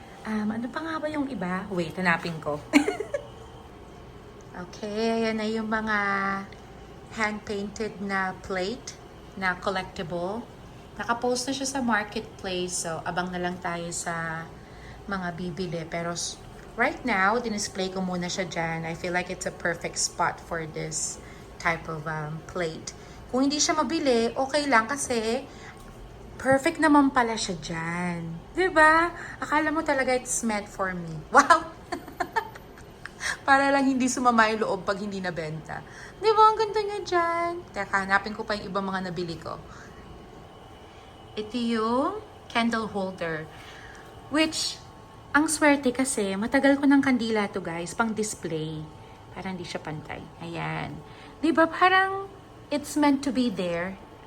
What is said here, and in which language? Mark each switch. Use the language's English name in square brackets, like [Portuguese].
[Filipino] Ano pa nga ba yung iba? Wait, hanapin ko. Okay, ayan na yung mga hand-painted na plate na collectible. Nakapost na siya sa marketplace, so abang na lang tayo sa mga bibili. Pero right now, dinisplay ko muna siya dyan. [English] I feel like it's a perfect spot for this type of plate. [Filipino] Kung hindi siya mabili, okay lang kasi perfect naman pala siya dyan. Diba? Akala mo talaga [English] it's meant for me. [Filipino] Wow! Para lang hindi sumama yung loob pag hindi nabenta. Diba? Ang ganda nga dyan. Teka, hanapin ko pa yung ibang mga nabili ko. Ito yung candle holder. Which, ang swerte kasi, matagal ko ng kandila to guys, pang display. Parang hindi siya pantay. Ayan. Diba? [English] Parang it's meant to be there.